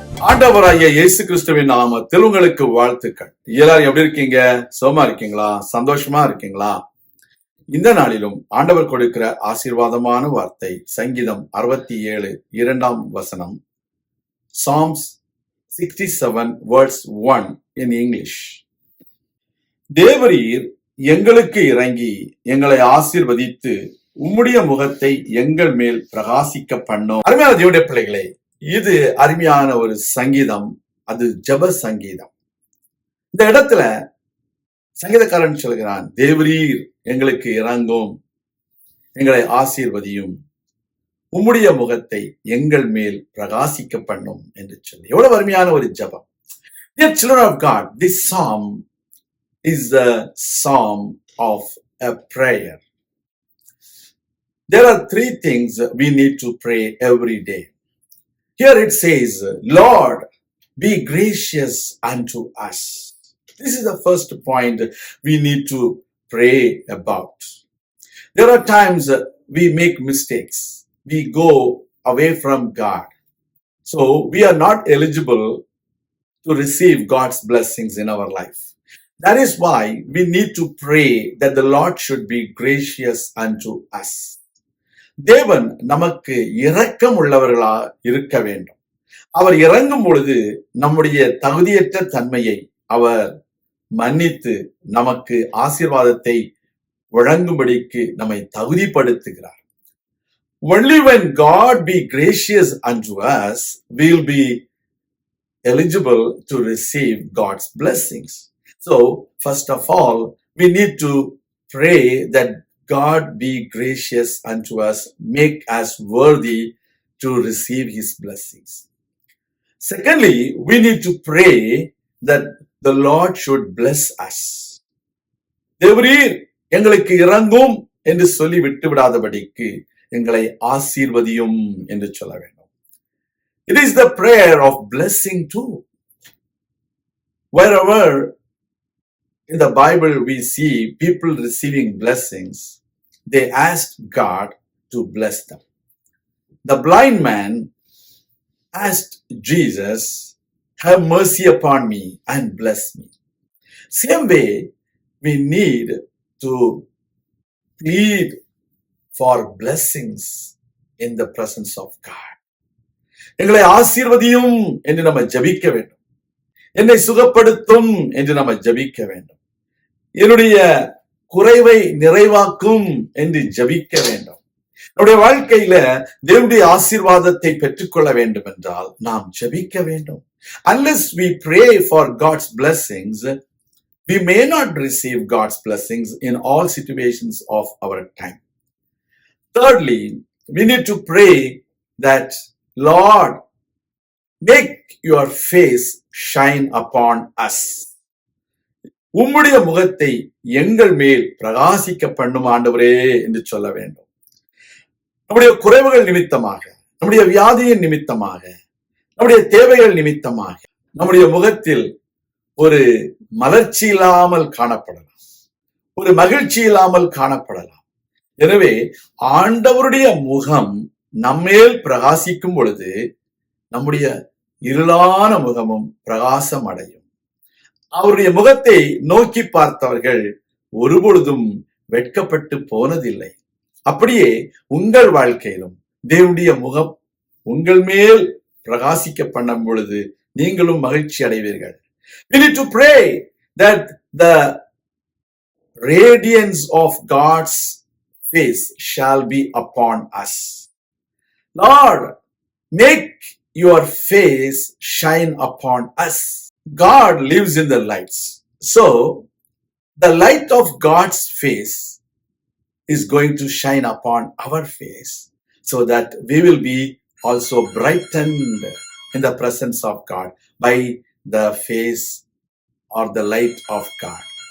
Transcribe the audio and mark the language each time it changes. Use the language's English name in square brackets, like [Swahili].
[Tamil] ஆண்டவராகிய இயேசு கிறிஸ்துவின் நாமத்தில் உங்களுக்கு வாழ்த்துக்கள். எல்லாரும் எப்படி இருக்கீங்க? சுகமா இருக்கீங்களா? சந்தோஷமா இருக்கீங்களா? இந்த நாளிலும் ஆண்டவர் கொடுக்கிற ஆசீர்வாதமான வார்த்தை சங்கீதம் 67 2ஆம் வசனம். [English] Psalms 67 verse 1 in English. [Tamil] தேவரீர் எங்களுக்கு இறங்கி எங்களை ஆசீர்வதித்து உம்முடைய முகத்தை எங்கள் மேல் பிரகாசிக்க பண்ணும். அருமையான தேவனுடைய பிள்ளைகளே, இது அருமையான ஒரு சங்கீதம். அது ஜெப சங்கீதம். இந்த இடத்துல சங்கீதக்காரன் சொல்கிறான், தேவரீர் எங்களுக்கு இறங்கும், எங்களை ஆசீர்வதியும், உம்முடைய முகத்தை எங்கள் மேல் பிரகாசிக்க பண்ணும் என்று சொல்லி. எவ்வளவு அருமையான ஒரு ஜெபம். [English] Dear children of God, this psalm is the psalm of a prayer. There are three things we need to pray every day. Here it says, Lord, be gracious unto us. This is the first point we need to pray about. There are times we make mistakes. We go away from God. So we are not eligible to receive God's blessings in our life. That is why we need to pray that the Lord should be gracious unto us. [Tamil] தேவன் நமக்கு இரக்கம் உள்ளவர்களா இருக்க வேண்டும். அவர் இறங்கும் பொழுது நம்முடைய தகுதியற்ற தன்மையை அவர் மன்னித்து நமக்கு ஆசீர்வாதத்தை வழங்கும்படிக்கு நம்மை தகுதிப்படுத்துகிறார். [English] Only when God be gracious unto us, we will be eligible to receive God's blessings. So, first of all, we need to pray that God be gracious unto us, make us worthy to receive His blessings. Secondly, we need to pray that the Lord should bless us. [Tamil] தேவரீர் எங்களுக்கு இறங்கும் என்று சொல்லி விட்டுவிடாதபடிக்கு எங்களை ஆசீர்வதியும் என்று சொல்ல வேண்டும். [English] It is the prayer of blessing too. Wherever in the Bible we see people receiving blessings, they asked God to bless them. The blind man asked Jesus, have mercy upon me and bless me. Same way, we need to plead for blessings in the presence of God. [Tamil] எங்களை ஆசீர்வதியும் என்று நம்ம ஜெபிக்க வேண்டும். என்னை சுகப்படுத்தும் என்று நம்ம ஜெபிக்க வேண்டும். என்னுடைய குறைவை நிறைவாக்கும் என்று ஜெபிக்க வேண்டும். நம்முடைய வாழ்க்கையில தேவனுடைய ஆசீர்வாதத்தை பெற்றுக்கொள்ள வேண்டும் என்றால் நாம் ஜெபிக்க வேண்டும். [English] Unless we pray for God's blessings, we may not receive God's blessings in all situations of our time. Thirdly, we need to pray that, Lord, make your face shine upon us. [Tamil] உம்முடைய முகத்தை எங்கள் மேல் பிரகாசிக்க பண்ணும் ஆண்டவரே என்று சொல்ல வேண்டும். நம்முடைய குறைவுகள் நிமித்தமாக, நம்முடைய வியாதியின் நிமித்தமாக, நம்முடைய தேவைகள் நிமித்தமாக நம்முடைய முகத்தில் ஒரு மலர்ச்சி இல்லாமல் காணப்படலாம், ஒரு மகிழ்ச்சி இல்லாமல் காணப்படலாம். எனவே ஆண்டவருடைய முகம் நம்மேல் பிரகாசிக்கும் பொழுது நம்முடைய இருளான முகமும் பிரகாசம் அடையும். அவருடைய முகத்தை நோக்கி பார்த்தவர்கள் ஒருபொழுதும் வெட்கப்பட்டு போனதில்லை. அப்படியே உங்கள் வாழ்க்கையிலும் தேவனுடைய முகம் உங்கள் மேல் பிரகாசிக்க பண்ணும் பொழுது நீங்களும் மகிழ்ச்சி அடைவீர்கள். [English] We need to pray that the radiance of God's face shall be upon us. Lord, make your face shine upon us. God lives in the lights. So, the light of God's face is going to shine upon our face so that we will be also brightened in the presence of God by the face or the light of God.